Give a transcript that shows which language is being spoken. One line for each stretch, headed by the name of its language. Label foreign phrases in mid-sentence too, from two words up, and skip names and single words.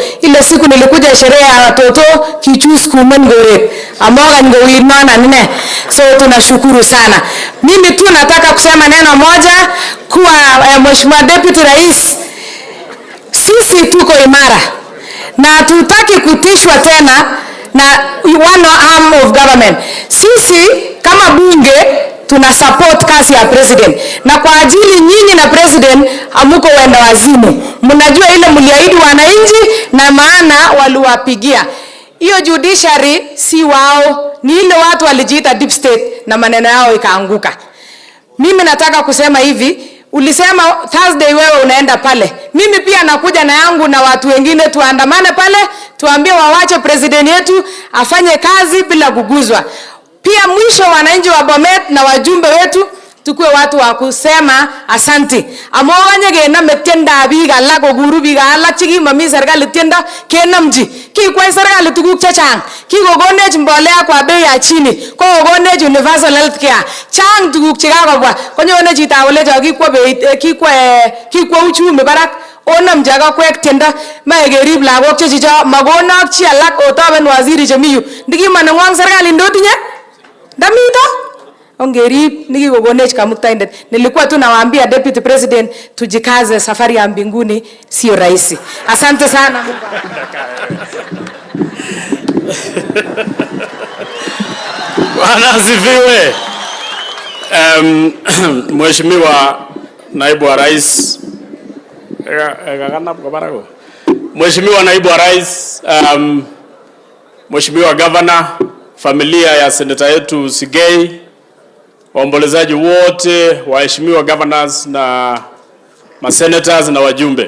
Swahili: Ile siku nilikuja sherehe ya watoto
Kalenjin: kichus kumen gore. Amoga ngowinana nene.
Swahili: So tunashukuru sana. Mimi tu nataka kusema neno moja kuwa Mheshimiwa Deputy Rais, sisi tuko imara. Na tutaki kutishwa tena na
English: one arm of government.
Swahili: Sisi kama bunge tuna support kazi ya president. Na kwa ajili nyinyi na president hamuko wenda wazimu. Mnajua ile mliahidi wananchi na maana waliwapigia. Hiyo judiciary si wao, ni ile watu walijiita
English: deep state
Swahili: na maneno yao ikaanguka. Mimi nataka kusema hivi, ulisema Thursday wewe unaenda pale. Mimi pia nakuja na yangu na watu wengine tuandamane pale, tuambie wawache president yetu afanye kazi bila kuguzwa. Pia mwisho wananchi wa Bomet na wajumbe wetu tukue watu wa kusema asante.
Kalenjin: Amoganye gena metenda biga la ko guru biga la chigi mami serikali tenda kenamji. Ki kwa serikali tuguk chachang. Ki gogonech mbolea
Swahili: kwa bei ya chini.
Kalenjin: Ko gogonech
English: universal health care.
Kalenjin: Chang tuguk chikakobwa. Konyone chita ole jo ki kwa uchumi barak. Onam jaga kwek tenda maegerib lagok chechicho magonak chi alak otaben waziri chemiyu. Ndiki manengwang serikali ndotinye? Damito? Ongerib niki gogonech kamuktaindet.
Swahili: Nilikuwa tu nawaambia
English: Deputy President
Swahili: tujikaze, safari ya mbinguni sio rahisi. Asante sana. Bwana asifiwe. Mheshimiwa Naibu wa Rais, Mheshimiwa Naibu wa Rais, Mheshimiwa Governor, familia ya seneta yetu Sigei, waombolezaji wote, waheshimiwa governors na masenators na wajumbe.